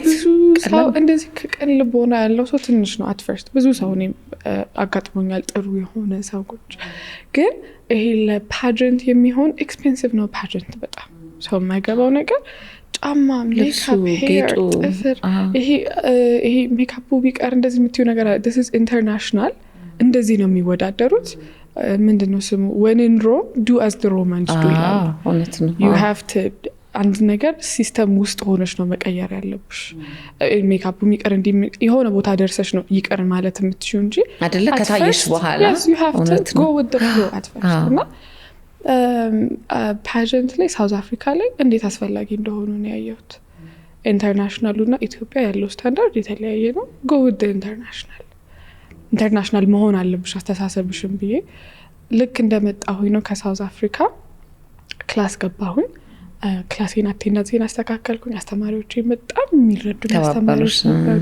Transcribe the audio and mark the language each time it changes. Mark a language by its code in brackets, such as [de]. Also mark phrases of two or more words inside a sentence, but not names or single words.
[am] ሰው እንደዚህ ከቀን ልቦና ያለው ሰው ትንሽ ነው [en] at first። [am] ብዙ ሰው እኔም አጋጥሞኛል ጥሩ የሆነ ሰዎች። ግን ይሄ ለፓጀንት የሚሆን ኤክስፔንሲቭ ነው ፓጀንት በጣም ሰው የማይገባው ነገር ጫማ፣ ሜካፕ፣ ሄር፣ ጥፍር። ይሄ ሜካፑ ቢቀር እንደዚህ የምትዩ ነገር [en] this is international [am] እንደዚህ ነው የሚወዳደሩት። ምንድነው ስሙ? [en] when in Rome do as the Romans do [am] ይላል። እውነት ነው። [en] you have to [am] አንድ ነገር ሲስተም ውስጥ ሆነሽ ነው መቀየር ያለብሽ። ሜካፑ የሚቀር እንዲ የሆነ ቦታ ደርሰሽ ነው ይቀር ማለት የምትችይው እንጂ አይደለ ከታየሽ በኋላ [en] yes you have to go with the flow at first [am] እና ፓጀንት ላይ ሳውዝ አፍሪካ ላይ እንዴት አስፈላጊ እንደሆኑ ነው ያየሁት። ኢንተርናሽናሉና ኢትዮጵያ ያለው ስታንዳርድ የተለያየ ነው። [en] go with [am] ኢንተርናሽናል መሆን አለብሽ አስተሳሰብሽም ብዬ ልክ እንደመጣሁኝ ነው ከሳውዝ አፍሪካ ክላስ ገባሁኝ። ክላሴን አቴንዳንሴን አስተካከልኩኝ። አስተማሪዎቼ በጣም የሚረዱኝ አስተማሪዎች ነበሩ።